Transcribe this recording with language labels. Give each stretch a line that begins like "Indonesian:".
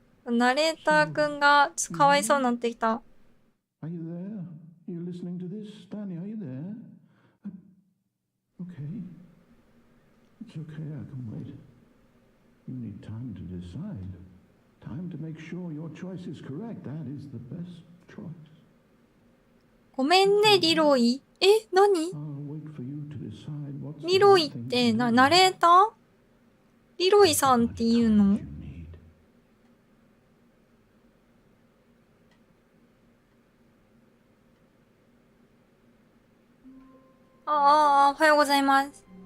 Japanese: ナレーターくんがちょっとかわいそうになってきた。
English: Are you there? Are you listening to this? Stanley, are you there? Okay. It's okay, I can wait. You need time to decide. Time to make sure your choice is correct. That is the best choice.
Japanese: ごめんね、リロイ。え、何？
English: I'll wait for you to decide what's
Japanese: リロイってナレーター？リロイさんっていうの？
English: you need.
Japanese: ああ、おはようございます。